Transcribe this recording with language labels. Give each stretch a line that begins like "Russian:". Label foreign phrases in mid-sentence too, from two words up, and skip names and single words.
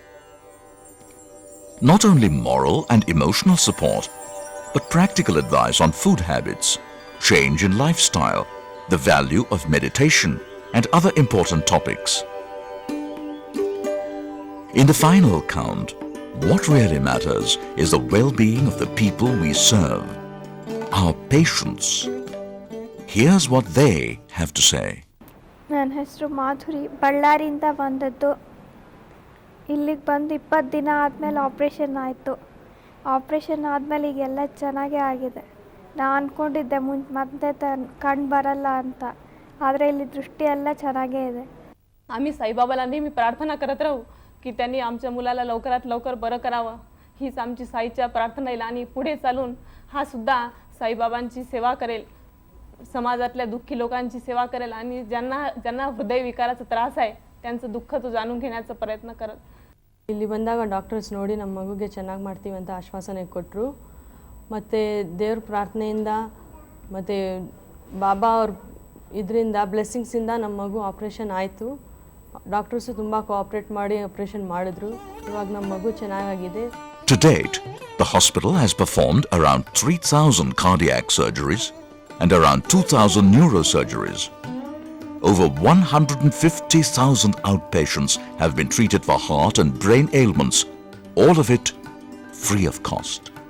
English: Not only moral and emotional support, but practical advice on food habits, change in lifestyle, the value of meditation, and other important topics. In the final count, what really matters is the well-being of the people we serve, our patients. Here's what they have to say.
Kannada: ನನ್ನ ಹೆಸರು ಮಾಧುರಿ, ಬಳ್ಳಾರಿಯಿಂದ ಬಂದದ್ದು. ಇಲ್ಲಿಗೆ ಬಂದು 20 ದಿನ ಆದಮೇಲೆ ಆಪ್ರೇಷನ್ ಆಯಿತು. ಆಪ್ರೇಷನ್ ಆದಮೇಲೆ ಈಗೆಲ್ಲ ಚೆನ್ನಾಗೇ ಆಗಿದೆ. ನಾನು ಅಂದ್ಕೊಂಡಿದ್ದೆ ಮತ್ತೆ ಕಣ್ಣು बरಲ್ಲ ಅಂತ, ಆದರೆ ಇಲ್ಲಿ दृष्टी ಎಲ್ಲ ಚೆನ್ನಾಗೇ ಇದೆ.
Marathi: आम्ही साईबाबाला नेहमी प्रार्थना करत राहू की त्यांनी आमच्या मुलाला लवकरात लवकर बरं करावं. हीच आमची साईच्या प्रार्थना येईल आणि पुढे चालून हा सुद्धा साईबाबांची सेवा करेल, समाजातल्या दुःखी लोकांची सेवा करेल आणि ज्यांना हृदयविकाराचा त्रास आहे त्यांचं दुःख तो जाणून घेण्याचा प्रयत्न करेल.
Kannada: ಇಲ್ಲಿ ಬಂದಾಗ ಡಾಕ್ಟರ್ಸ್ ನೋಡಿ ನಮ್ಮ ಮಗುಗೆ ಚೆನ್ನಾಗಿ ಮಾಡ್ತೀವಿ ಅಂತ ಆಶ್ವಾಸನೆ ಕೊಟ್ಟರು. ಮತ್ತು ದೇವ್ರ ಪ್ರಾರ್ಥನೆಯಿಂದ ಮತ್ತು ಬಾಬಾ ಅವ್ರ ಇದರಿಂದ ಬ್ಲೆಸ್ಸಿಂಗ್ಸಿಂದ ನಮ್ಮ ಮಗು ಆಪ್ರೇಷನ್ ಆಯಿತು. ಡಾಕ್ಟರ್ಸು ತುಂಬ ಕೋಆಪ್ರೇಟ್ ಮಾಡಿ ಆಪ್ರೇಷನ್ ಮಾಡಿದ್ರು. ಇವಾಗ ನಮ್ಮ ಮಗು ಚೆನ್ನಾಗಿದೆ.
English: To date, the hospital has performed around 3,000 cardiac surgeries and around 2,000 neurosurgeries. Over 150,000 outpatients have been treated for heart and brain ailments, all of it free of cost.